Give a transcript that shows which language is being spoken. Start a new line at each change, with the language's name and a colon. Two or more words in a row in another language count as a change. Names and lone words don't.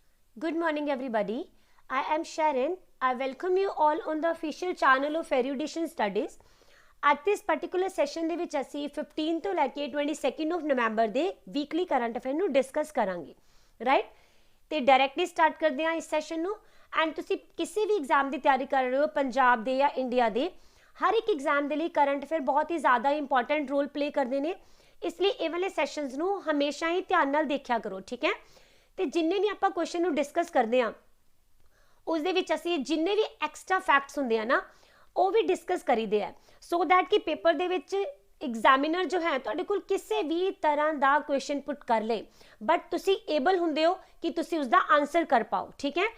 English: Good morning, everybody. I am Sharon. I welcome you all on the official channel of Erudition Studies. At this particular session
Punjabi: ਦੇ ਵਿੱਚ ਅਸੀਂ 15 ਤੋਂ ਲੈ ਕੇ 22
English: of November ਦੇ weekly current affair ਨੂੰ discuss ਕਰਾਂਗੇ, right?
Punjabi: ਤੇ
English: directly start
Punjabi: ਕਰਦੇ ਹਾਂ ਇਸ session ਨੂੰ। and ਤੁਸੀਂ ਕਿਸੇ ਵੀ exam ਦੀ ਤਿਆਰੀ ਕਰ ਰਹੇ ਹੋ ਪੰਜਾਬ ਦੇ ਜਾਂ ਇੰਡੀਆ ਦੇ, ਹਰ ਇੱਕ exam ਦੇ ਲਈ
English: current affair
Punjabi: ਬਹੁਤ ਹੀ ਜ਼ਿਆਦਾ
English: important role play
Punjabi: ਕਰਦੇ ਨੇ, ਇਸ ਲਈ ਇਹ ਵਾਲੇ sessions ਨੂੰ ਹਮੇਸ਼ਾ ਹੀ ਧਿਆਨ ਨਾਲ ਦੇਖਿਆ ਕਰੋ, ਠੀਕ ਹੈ? ਤੇ ਜਿੰਨੇ ਵੀ ਆਪਾਂ ਕੁਐਸਚਨ ਨੂੰ ਡਿਸਕਸ ਕਰਦੇ ਹਾਂ ਉਸ ਦੇ ਵਿੱਚ ਅਸੀਂ ਜਿੰਨੇ ਵੀ
English: extra facts
Punjabi: ਹੁੰਦੇ ਆ ਨਾ ਉਹ ਵੀ ਡਿਸਕਸ ਕਰੀਦੇ ਆ
English: so that
Punjabi: ਕਿ ਪੇਪਰ ਦੇ ਵਿੱਚ ਐਗਜ਼ਾਮੀਨਰ ਜੋ ਹੈ ਤੁਹਾਡੇ ਕੋਲ ਕਿਸੇ ਵੀ ਤਰ੍ਹਾਂ ਦਾ
English: question put
Punjabi: ਕਰ ਲੇ ਬਟ ਤੁਸੀਂ ਏਬਲ ਹੁੰਦੇ ਹੋ ਕਿ ਤੁਸੀਂ ਉਸ ਦਾ ਆਨਸਰ ਕਰ ਪਾਓ, ਠੀਕ ਹੈ?